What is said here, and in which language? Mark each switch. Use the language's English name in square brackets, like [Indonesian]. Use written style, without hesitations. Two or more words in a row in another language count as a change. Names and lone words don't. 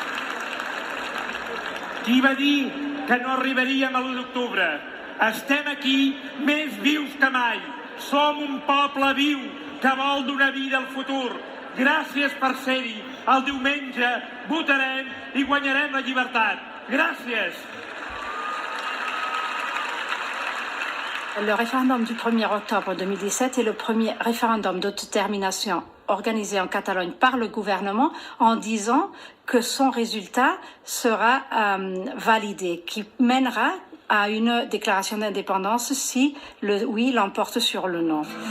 [Catalan] Qui va dir que no arribaríem a l'1 d'octubre? Estem aquí més vius que mai. Som un poble viu que vol donar vida al futur. Gràcies per ser-hi. El diumenge votarem i guanyarem la llibertat. Gràcies. [French] Le référendum du 1er octobre 2017 est le premier référendum d'autodétermination organisé en Catalogne par le gouvernement en disant que son résultat sera validé, qui mènera à une déclaration d'indépendance si le oui l'emporte sur le non.